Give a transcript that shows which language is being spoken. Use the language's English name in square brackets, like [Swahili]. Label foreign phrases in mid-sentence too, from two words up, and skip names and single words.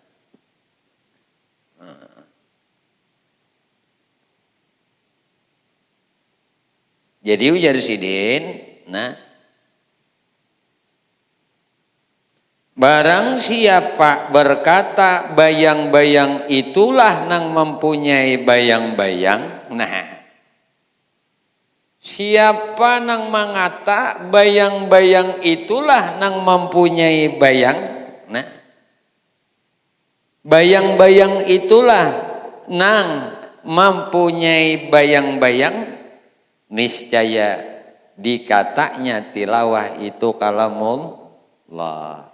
[Banjar] Jadi ujar sidin, nah barang siapa berkata bayang-bayang itulah nang mempunyai bayang-bayang. Nah siapa nang mengata bayang-bayang itulah nang mempunyai bayang. Nah bayang-bayang itulah nang mempunyai bayang-bayang, niscaya dikatanya tilawah itu kalamullah.